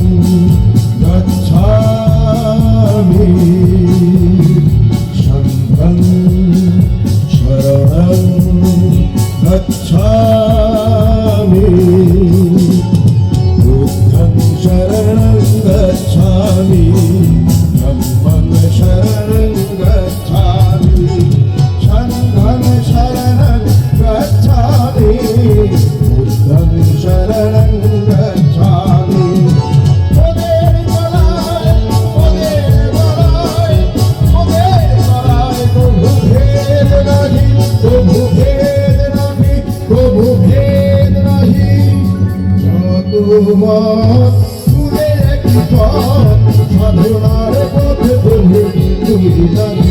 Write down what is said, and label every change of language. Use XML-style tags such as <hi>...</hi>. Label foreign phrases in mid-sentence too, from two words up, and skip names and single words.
<pi>গচ্ছামি, সংঘং শরণং গচ্ছামি, বুদ্ধং শরণং গচ্ছামি, ধম্মং শরণং গচ্ছামি, সংঘং শরণং গচ্ছামি, বুদ্ধং শরণং গচ্ছামি।</pi> <bn>ওদের গলায়, ওদের গলায়, ওদের গলায় কভু ভেদ নাহি, কভু ভেদ নাহি, কভু ভেদ নাহি। যত মত মূলে একই পথ, সাধনার পথ কভু দুই নাহি।</bn>